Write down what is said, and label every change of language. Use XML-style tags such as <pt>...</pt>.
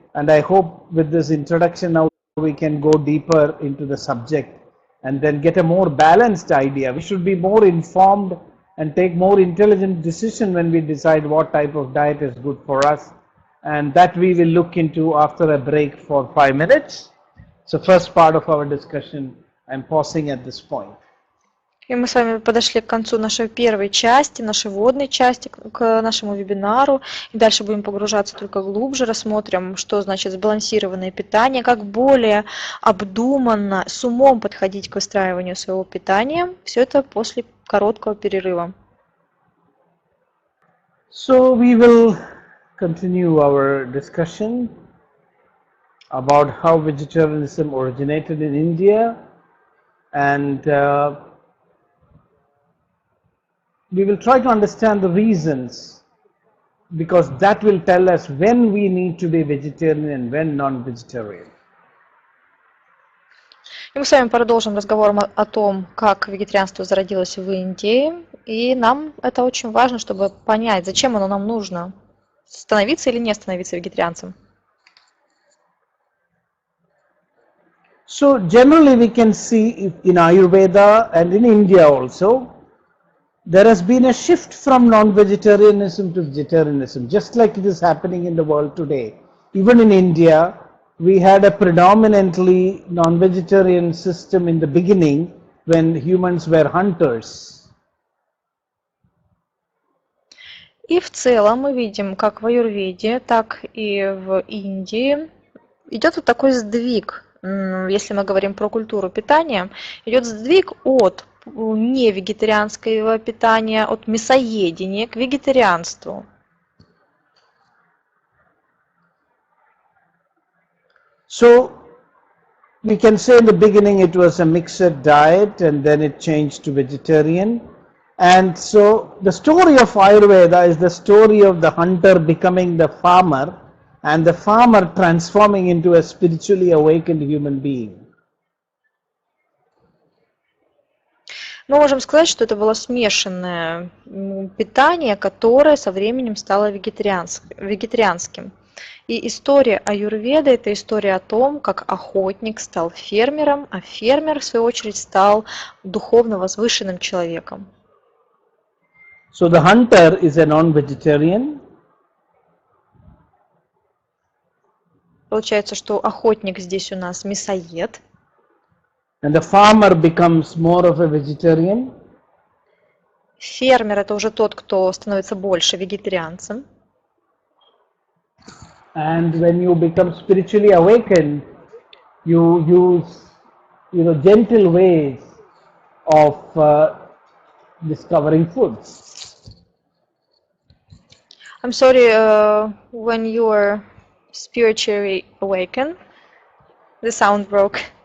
<en>And I hope with this introduction now we can go deeper into the subject and then get a more balanced idea. We should be more informed and take more intelligent decision when we decide what type of diet is good for us. And that we will look into after a break for 5 minutes. So first part of our discussion, I'm pausing at this point.</en> <ru>И мы с вами подошли к концу нашей первой части, нашей вводной части к нашему вебинару. И дальше будем погружаться только глубже, рассмотрим, что значит сбалансированное питание, как более обдуманно, с умом подходить к выстраиванию своего питания. Все это после короткого перерыва.</ru> <en>So we will continue our discussion about how vegetarianism originated in India, and we will try to understand the reasons, because that will tell us when we need to be vegetarian and when non-vegetarian.</en> <ru>И мы с вами продолжим разговор о том, как вегетарианство зародилось в Индии. И нам это очень важно, чтобы понять, зачем оно нам нужно, становиться или не становиться вегетарианцем.</ru> <en>So generally we can see in Ayurveda and in India also, there has been a shift from non-vegetarianism to vegetarianism, just like it is happening in the world today. Even in India, we had a predominantly non-vegetarian system in the beginning when humans were hunters.</en> <ru>И в целом мы видим, как в аюрведе, так и в Индии идет вот такой сдвиг. Если мы говорим про культуру питания, идет сдвиг от невегетарианского питания, от мясоедения к вегетарианству.</ru> <en>So we can say in the beginning it was a mixed diet and then it changed to vegetarian. And so the story of Ayurveda is the story of the hunter becoming the farmer and the farmer transforming into a spiritually awakened human being.</en> <ru>Мы можем сказать, что это было смешанное питание, которое со временем стало вегетарианским. И история аюрведы – это история о том, как охотник стал фермером, а фермер, в свою очередь, стал духовно возвышенным человеком.</ru> <en>So the hunter is a non-vegetarian.</en> <ru>Получается, что охотник здесь у нас мясоед.</ru> <en>And the farmer becomes more of a vegetarian.</en> <ru>Фермер – это уже тот, кто становится больше вегетарианцем.</ru> <en>And when you become spiritually awakened, you use, gentle ways of discovering food. I'm sorry, when you are spiritually awakened, the sound broke.</en>